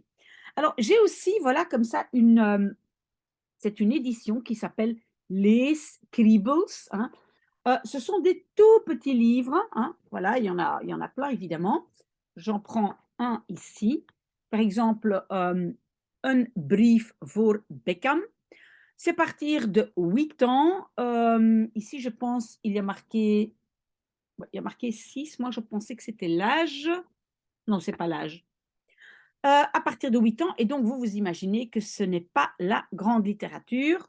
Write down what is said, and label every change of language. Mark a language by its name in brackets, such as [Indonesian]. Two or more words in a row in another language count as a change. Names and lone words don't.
[French] Alors, j'ai aussi, voilà, comme ça, c'est une édition qui s'appelle Les Scribbles, hein. Ce sont des tout petits livres, hein. Voilà, il y en a plein évidemment. J'en prends un ici. Par exemple, Un brief voor Beckham. C'est à partir de 8 ans. Ici, je pense, il y a marqué 6. Moi, je pensais que c'était l'âge. Non, c'est pas l'âge. À partir de 8 ans. Et donc, vous imaginez que ce n'est pas la grande littérature.